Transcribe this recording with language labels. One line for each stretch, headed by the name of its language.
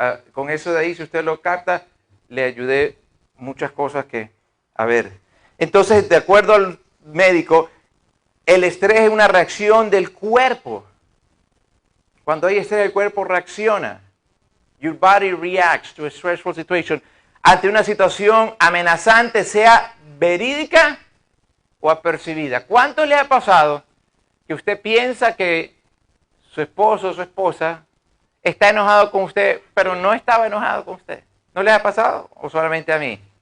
Spanish: Con eso de ahí, si usted lo capta, le ayudé muchas cosas que, a ver. Entonces, de acuerdo al médico, el estrés es una reacción del cuerpo. Cuando hay estrés, el cuerpo reacciona.
English: Your body reacts to a stressful situation.
Spanish: Ante una situación amenazante, sea verídica o apercibida. ¿Cuánto le ha pasado que usted piensa que su esposo o su esposa está enojado con usted, pero no estaba enojado con usted? ¿No le ha pasado? ¿O solamente a mí?